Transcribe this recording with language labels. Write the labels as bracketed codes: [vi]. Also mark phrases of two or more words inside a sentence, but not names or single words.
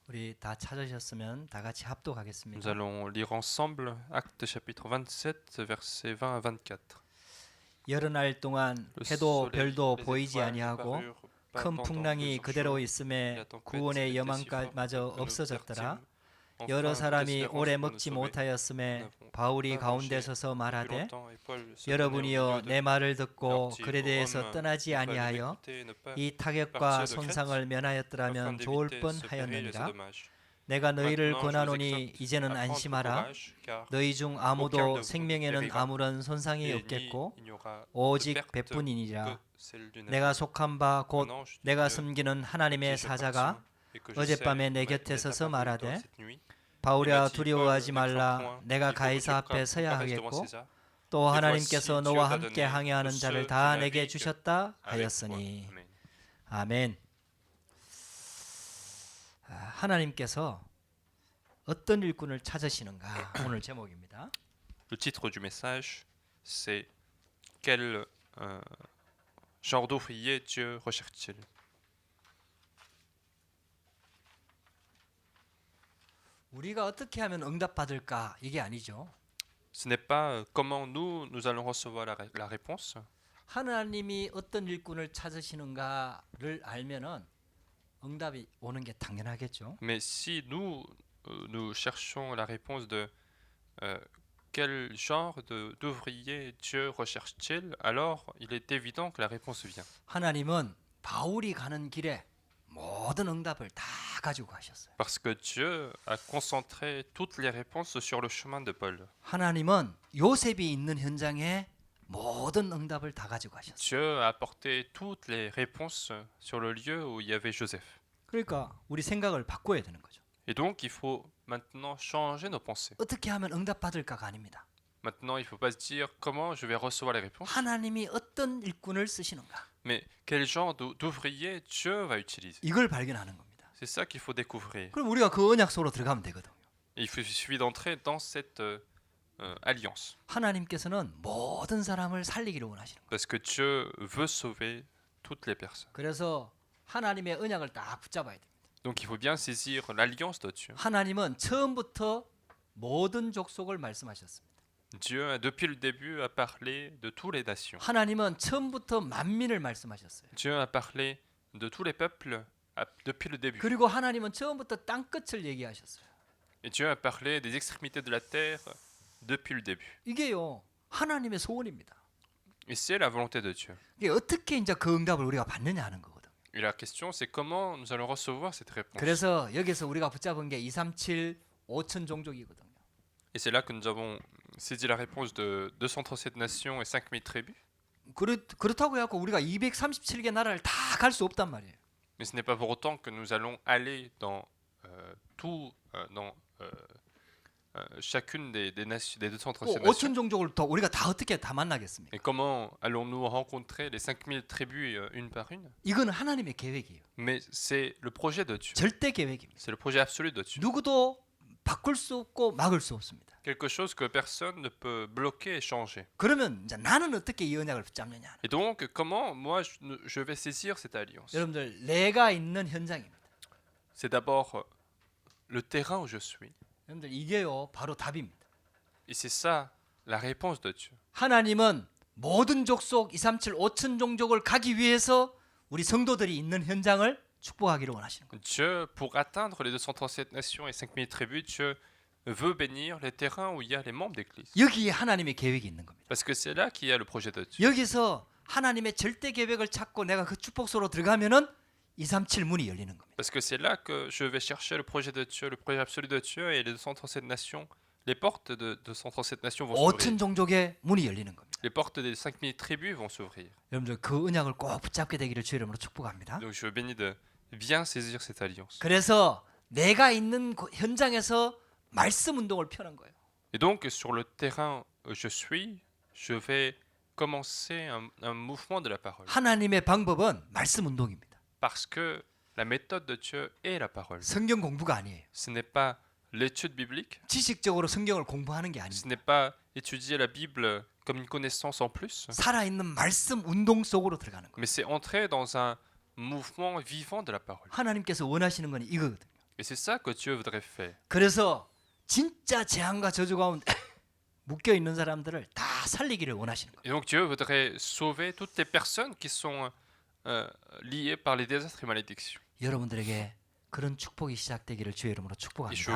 [ko] 우리 다 찾으셨으면 다 같이 [fr] Nous [ko] 합독하겠습니다. [fr] allons lire ensemble Actes chapitre 27, versets 20 à 24. [ko] 여러 날 동안 [fr] Le [ko] 해도 [fr] soleil, [ko] 별도 [fr] les [ko] 보이지 [fr] étoiles ne [ko] 아니하고 [fr] parurent pas [ko] 큰 [fr] pendant [ko] 풍랑이 [fr] 2 [ko] 그대로 [fr] jours. [ko] 있음에 [fr] La tempête [ko] 구원의 [fr] était si forte [ko] 여망까마저 [fr] que nous [ko] 없어졌더라. [fr] perdîmes [ko] 여러 [fr] enfin toute [ko] 사람이 [fr] espérance [ko] 오래 [fr] pour nous [ko] 먹지 [fr] sauver. Nous [ko] 못하였음에 [fr] n'avons [ko] 바울이 [fr] pas [ko] 가운데 [fr] mangé [ko] 서서 [fr] depuis [ko] 말하되 [fr] longtemps, et Paul se tenait au [ko] 여러분이여 [fr] milieu [ko] 내 [fr] d'eux. [ko] 말을 [fr] Leur [ko] 듣고 [fr] dit [ko] 그에 [fr] aux [ko] 대해서 [fr] Romains, [ko] 떠나지 [fr] il fallait [ko] 아니하여 [fr] m'écouter et ne pas [ko] 이 타격과 [fr] partir de [ko] 손상을 [fr] Crète, afin [ko] 면하였더라면 좋을 [fr] d'éviter [ko] 뻔 [fr] ce péril et ce [ko] 하였느니라. [fr] dommage. [ko] 내가 너희를 [fr] Maintenant, je vous [ko] 권하노니 [fr] exhorte [ko] 이제는 [fr] à prendre [ko] 안심하라. [fr] courage, car [ko] 너희 중 [fr] aucun de [ko] 아무도 [fr] vous ne [ko] 생명에는 [fr] périra, [ko] 아무런 손상이 [fr] et [ko] 없겠고 [fr] il n'y aura de [ko] 오직 [fr] perte [ko] 배뿐이니라. [fr] que celle du [ko] 내가 [fr] navire. [ko] 속한 바 곧 [fr] Un ange du [ko] 내가 [fr] Dieu [ko] 섬기는 [fr] à [ko] 하나님의 [fr] qui je [ko] 사자가 [fr] appartiens et que je [ko] 어젯밤에 [fr] sais [ko] 내 [fr] m'est [ko] 곁에 서서 [fr] apparu [ko] 말하되 [fr] dans cette nuit, [ko] 바울아 [fr] il m'a dit, [ko] 두려워하지 [fr] Paul, ne crains [ko] 말라. [fr] point, [ko] 내가 [fr] il faut que [ko] 가이사 [fr] tu [ko] 앞에 서야 [fr] comparaisses devant [ko] 하겠고 [fr] César. [ko] 또 [fr] Et [ko] 하나님께서 [fr] voici, [ko] 너와 [fr] Dieu t'a [ko] 함께 [fr] donné [ko] 항해하는 [fr] tous [ko] 자를 [fr] ceux [ko] 다 [fr] qui [ko] 내게 [fr] naviguent [ko] 주셨다 [fr] avec toi. [ko] 하였으니. [fr] Amen. [ko] 아멘. 하나님께서 어떤 일꾼을 찾으시는가 오늘 제목입니다. [fr] Le titre du message, c'est quel genre d'ouvrier Dieu recherche-t-il? [ko] 우리가 어떻게 하면 응답받을까 이게 아니죠. [fr] Ce n'est pas comment nous allons recevoir la réponse. [ko] 하나님이 어떤 일꾼을 찾으시는가를 알면은 응답이 오는 게 당연하겠죠. [fr] Mais si nous cherchons la réponse de quel genre d'ouvrier Dieu recherche-t-il, alors il est évident que la réponse vient. [ko] 하나님은 바울이 가는 길에 모든 응답을 다 가지고 가셨어요. [fr] Parce que Dieu a concentré toutes les réponses sur le chemin de Paul. [ko] 하나님은 요셉이 있는 현장에 모든 응답을 다 가지고 가셨어요. [fr] Dieu a apporté toutes les réponses sur le lieu où il y avait Joseph. [ko] 그러니까 우리 생각을 바꿔야 되는 거죠. [fr] Et donc il faut maintenant changer nos pensées. [ko] 어떻게 하면 응답받을까가 아닙니다. [fr] Maintenant il ne faut pas se dire comment je vais recevoir les réponses, [ko] 하나님이 어떤 일꾼을 쓰시는가 [fr] mais quel genre d'ouvrier Dieu va utiliser. [ko] 이걸 발견하는 겁니다. [fr] C'est ça qu'il faut découvrir. [ko] 그럼 우리가 그 언약 속으로 들어가면 되거든요. [fr] Et il suffit d'entrer dans cette alliance. [ko] 하나님께서는 모든 사람을 살리기를 원하시는 거예요. [fr] Parce que Dieu veut sauver toutes les personnes. [ko] 그래서 하나님의 언약을 딱 붙잡아야 됩니다. [fr] Donc il faut bien saisir l'alliance de Dieu. [ko] 하나님은 처음부터 모든 족속을 말씀하셨습니다. [fr] Dieu, depuis le début, a parlé de toutes les nations. [ko] 하나님은 처음부터 만민을 말씀하셨어요. [fr] Dieu a parlé de tous les peuples depuis le début. [ko] 그리고 하나님은 처음부터 땅 끝을 얘기하셨어요. [fr] Et Dieu a parlé des extrémités de la terre depuis le début. [ko] 이게요 하나님의 소원입니다. [fr] Et c'est la volonté de Dieu. [ko] 이게 어떻게 이제 그 응답을 우리가 받느냐 하는 거거든. [fr] Et la question, c'est comment nous allons recevoir cette réponse. [ko] 그래서 여기서 우리가 붙잡은 게 237 5천 종족이거든요. [fr] Et c'est là que nous avons saisi la réponse de 237 nations et 5000 tribus. [ko] 그렇다고 해갖고 우리가 237개 나라를 다 갈 수 없단 말이에요. [fr] Mais ce n'est pas pour autant que nous allons aller dans chacune des 237 [ko] 5천 [fr] nations. [ko] 종족을 더 우리가 다 어떻게 다 만나겠습니까? [fr] Et comment allons-nous rencontrer les 5000 tribus une par une? [ko] 이건 하나님의 계획이에요. [fr] Mais c'est le projet de Dieu. [ko] 절대 계획입니다. [fr] C'est le projet absolu de Dieu. [ko] 누구도 바꿀 수 없고 막을 수 없습니다. [fr] Quelque chose que personne ne peut bloquer et changer. [ko] 그러면 이제 나는 어떻게 이 언약을 붙잡느냐? [fr] Et donc, comment moi je vais saisir cette alliance? [ko] 여러분들 내가 있는 현장입니다. [fr] C'est d'abord le terrain où je suis. [ko] 여러분들 이게요 바로 답입니다. [fr] Et c'est ça la réponse de Dieu. [ko] 하나님은 모든 족속 237 5천 종족을 가기 위해서 우리 성도들이 있는 현장을 축복하기를 원하시는 거예요. [fr] Dieu, pour atteindre les 237 nations et 5000 tribus, Dieu veut bénir les terrains où il y a les membres d'église. [ko] 여기에 하나님의 계획이 있는 겁니다. [fr] Parce que c'est là qu'il y a le projet de Dieu. [ko] 여기서 하나님의 절대 계획을 찾고 내가 그 축복소로 들어가면은 237 문이 열리는 겁니다. [fr] Parce que c'est là que je vais chercher le projet de Dieu, le projet absolu de Dieu, et les 237 nations, les portes de 237 nations vont [ko] 5천 [fr] s'ouvrir. [ko] 종족의 문이 열리는 겁니다. [fr] Les portes des 5000 tribus vont s'ouvrir. [ko] 여러분들 그 언약을 꼭 붙잡게 되기를 주의 이름으로 축복합니다. [fr] Donc je veux bénis de bien saisir cette alliance. [ko] 그래서 내가 있는 현장에서 말씀 운동을 펴는 거예요. [fr] Et donc sur le terrain où je suis, je vais commencer un mouvement de la parole. [ko] 하나님의 방법은 말씀 운동입니다. [fr] Parce que la méthode de Dieu est la parole. [ko] 성경 공부가 아니에요. [fr] Ce n'est pas l'étude biblique, [ko] 지식적으로 성경을 공부하는 게 [fr] ce [ko] 아닙니다. [fr] n'est pas étudier la Bible comme une connaissance en plus, [ko] 살아있는 말씀 운동 속으로 들어가는 거예요. [fr] mais c'est entrer dans un mouvement vivant de la parole. [ko] 하나님께서 원하시는 건 이거거든요. [fr] Et c'est ça que Dieu voudrait faire. [ko] 그래서 진짜 재앙과 저주 가운데 묶여 있는 사람들을 다 살리기를 원하시는 거예요. [fr] Et donc Dieu voudrait sauver toutes les personnes qui sont liées par les désastres et malédictions. [ko] 여러분들에게 그런 축복이 시작되기를 주의 이름으로 [fr] Et je [ko] 축복합니다.